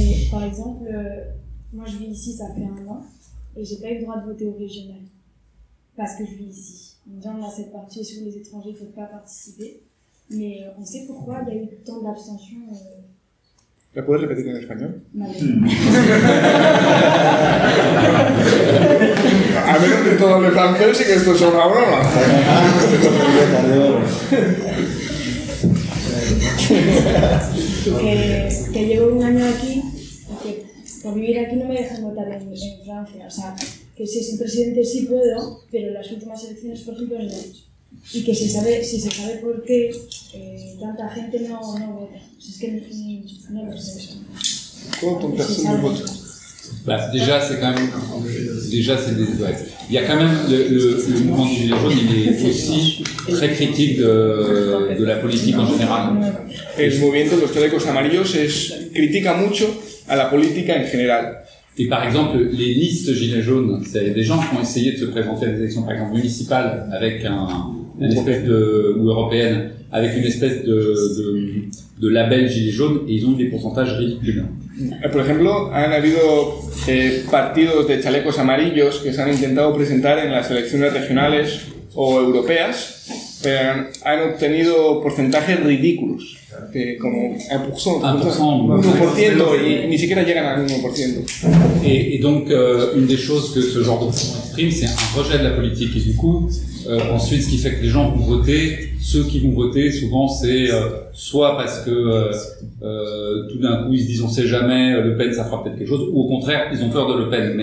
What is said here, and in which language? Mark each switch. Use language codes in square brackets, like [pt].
[fr] Par exemple, moi je vis ici, ça fait un an, et j'ai pas eu le droit de voter au régional, parce que je vis ici. On vient dans cette partie où les étrangers ne peuvent pas participer, mais on sait pourquoi il y a eu tant d'abstention. [es] ¿La puedes repetir en español? Vale. A menos que todo hable francés y que esto sea una broma. Que llevo un año aquí y que por vivir aquí no me dejan votar en Francia. O sea, que si es un presidente sí puedo, pero las últimas elecciones, por ejemplo, no. Y que si se sabe por qué tanta gente no vota. Si es que no lo sé. ¿Cuánto un tercio de votos? [fr] Bah, déjà, c'est quand même. Déjà, c'est des. Ouais. Il y a quand même. Le mouvement du Gilet jaune, il est aussi très critique de la politique en général. [es] El movimiento de los chalecos amarillos es, critica mucho a la política en general. [fr] Et par exemple, les listes Gilets jaunes, c'est des gens qui ont essayé de se présenter à des élections, par exemple, municipales, avec une espèce de. Ou européenne, avec une espèce de label Gilets jaunes, et ils ont eu des pourcentages ridicules. [es] Por ejemplo, han habido partidos de chalecos amarillos que se han intentado presentar en las elecciones regionales o europeas, pero han obtenido porcentajes ridículos, que como 1%, y ni siquiera llegan al 1%. Y [fr] donc, une des choses que ce genre de mouvement exprime, c'est un rejet de la politique, et du coup, ensuite, ce qui fait que les gens vont voter, ceux qui vont voter, souvent, c'est soit parce que tout d'un coup, ils se disent, on sait jamais, Le Pen, ça fera peut-être quelque chose, ou au contraire, ils ont peur de Le Pen.